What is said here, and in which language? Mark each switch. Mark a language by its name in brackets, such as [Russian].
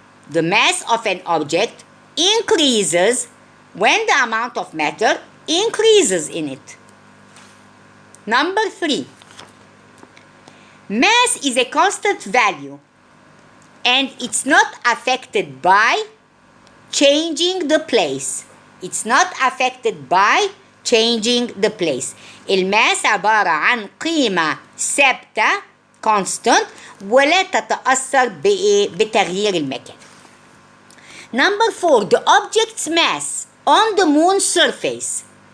[English] The mass of an object increases when the amount of matter increases in it. Number 3. Mass is a constant value and it's not affected by changing the place. It's not affected by changing the place. [Arabic] الماس عبارة عن قيمة ثابتة constant ولا تتأثر بتغيير المكان. [English] Number 4. The object's mass on the moon's surface.